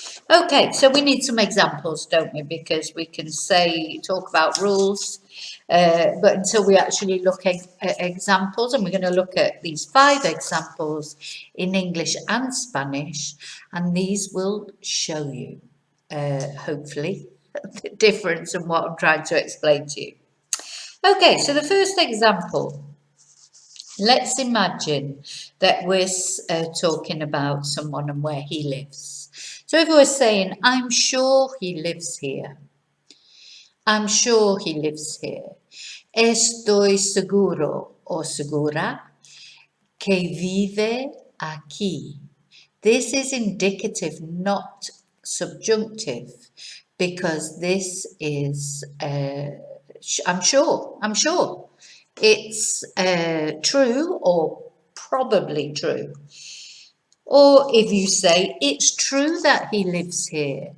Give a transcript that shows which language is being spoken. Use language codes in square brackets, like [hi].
[en] Okay, so we need some examples, don't we? Because we can talk about rules, but until we actually look at examples, and we're going to look at these 5 examples in English and Spanish, and these will show you, hopefully, the difference in what I'm trying to explain to you. Okay, so the first example. Let's imagine that we're talking about someone and where he lives. So if we're saying, I'm sure he lives here. I'm sure he lives here. [es] Estoy seguro o segura que vive aquí. [en] This is indicative, not subjunctive, because this is, I'm sure. It's true or probably true. Or if you say, it's true that he lives here.